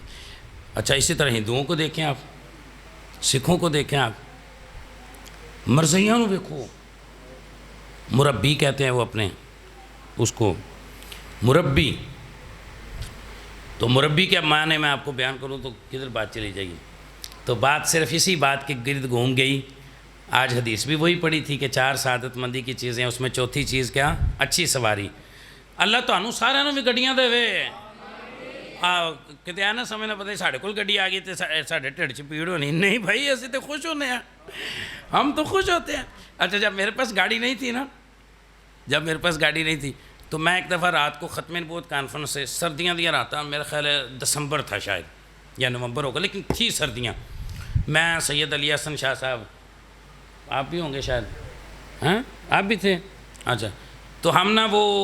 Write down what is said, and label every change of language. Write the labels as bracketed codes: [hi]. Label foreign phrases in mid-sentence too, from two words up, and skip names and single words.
[ur] اچھا اسی طرح ہندوؤں کو دیکھیں آپ، سکھوں کو دیکھیں آپ، مرزیاں دیکھو، مربی کہتے ہیں وہ اپنے اس کو مربی۔ تو مربی کے معنی میں آپ کو بیان کروں تو کدھر بات چلی جائے گی؟ تو بات صرف اسی بات کے گرد گھوم گئی۔ آج حدیث بھی وہی پڑھی تھی کہ 4 سعادت مندی کی چیزیں، اس میں چوتھی چیز کیا؟ اچھی سواری۔ [pa] اللہ تانوں سارے نوں بھی گڈیاں دے وے، کتے آنا سمجھنا پتہ ساڑھے کول گڈی آ گئی تو ساڑھے ٹھڈ چ پیڑ ہونی، نہیں بھائی اسی تو خوش ہونے ہیں، [ur] ہم تو خوش ہوتے ہیں۔ اچھا جب میرے پاس گاڑی نہیں تھی نا، جب میرے پاس گاڑی نہیں تھی تو میں ایک دفعہ رات کو ختم نبوت کانفرنس سے، [pa] سردیاں دیا راتاں، [ur] میرا خیال ہے دسمبر تھا شاید یا نومبر ہوگا، لیکن تھی سردیاں، میں سید علی حسن شاہ صاحب، آپ بھی ہوں گے شاید، ہاں آپ بھی تھے، اچھا تو ہم نا وہ